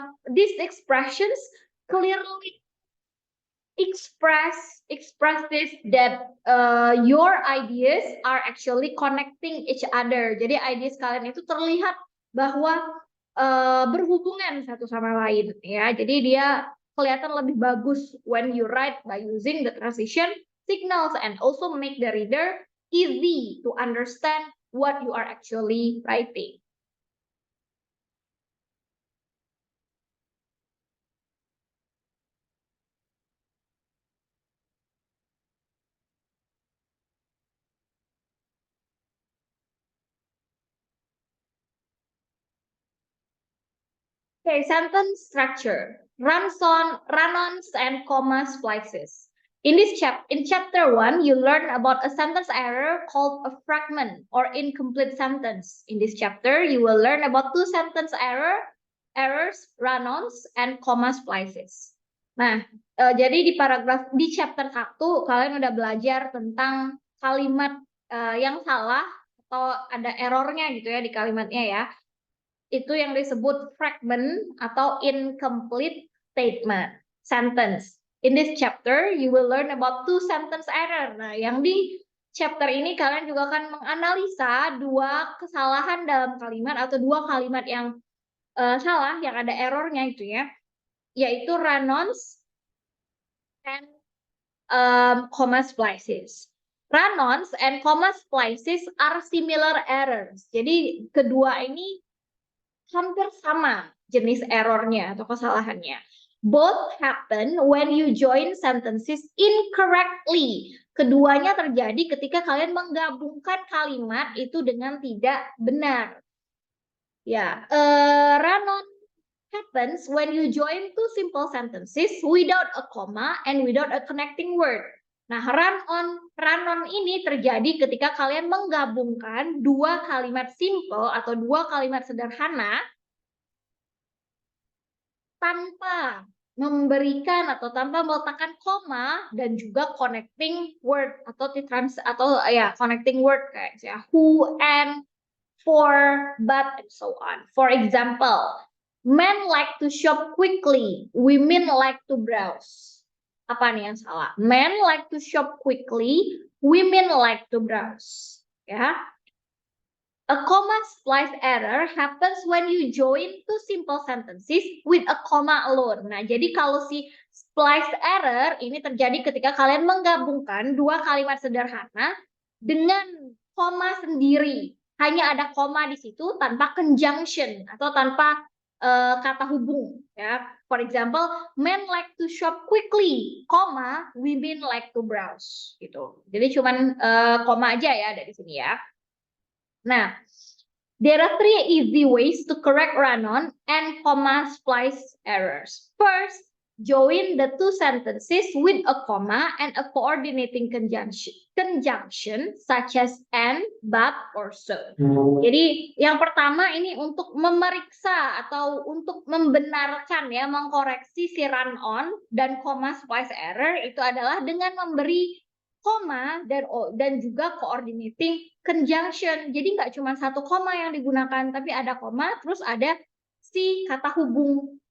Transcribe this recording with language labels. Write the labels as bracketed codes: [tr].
[en] These expressions clearly express this that your ideas are actually connecting each other. [id] Jadi ideas kalian itu terlihat bahwa berhubungan satu sama lain, ya. Jadi dia kelihatan lebih bagus [en] when you write by using the transition signals and also make the reader easy to understand what you are actually writing. Okay, sentence structure. Run-ons and comma splices. In chapter 1, you learn about a sentence error called a fragment or incomplete sentence. In this chapter, you will learn about two sentence errors, run-ons and comma splices. [id] Nah, jadi di chapter 1 kalian udah belajar tentang kalimat yang salah atau ada errornya gitu ya di kalimatnya ya. Itu yang disebut fragment atau incomplete statement, sentence. [en] In this chapter, you will learn about two sentence error. [id] Nah, yang di chapter ini kalian juga akan menganalisa dua kesalahan dalam kalimat atau dua kalimat yang salah, yang ada errornya itu ya, yaitu [en] run-ons and comma splices. Run-ons and comma splices are similar errors. [id] Jadi kedua ini hampir sama jenis errornya atau kesalahannya. [en] Both happen when you join sentences incorrectly. [id] Keduanya terjadi ketika kalian menggabungkan kalimat itu dengan tidak benar. [en] Ya, run-on happens when you join two simple sentences without a comma and without a connecting word. [id] Nah, run-on ini terjadi ketika kalian menggabungkan dua kalimat simple atau dua kalimat sederhana tanpa memberikan atau tanpa meletakkan koma dan juga connecting word atau connecting word kayak ya who and for but and so on. [en] For example, men like to shop quickly, women like to browse. [id] Apa nih yang salah? [en] Men like to shop quickly, women like to browse. Ya. A comma splice error happens when you join two simple sentences with a comma alone. [id] Nah, jadi kalau si splice error ini terjadi ketika kalian menggabungkan dua kalimat sederhana dengan koma sendiri. Hanya ada koma di situ tanpa conjunction atau tanpa kata hubung. Ya. [en] For example, men like to shop quickly, comma, women like to browse. [id] Gitu. Jadi cuman koma aja ya dari sini ya. [en] Nah, there are three easy ways to correct run-on and comma splice errors. First, join the two sentences with a comma and a coordinating conjunction such as and, but, or so. [id] Jadi yang pertama ini untuk memeriksa atau untuk membenarkan ya, mengkoreksi si run-on dan comma splice error itu adalah dengan memberi koma dan juga coordinating conjunction. Jadi nggak cuma satu koma yang digunakan, tapi ada koma, terus ada si kata hubung.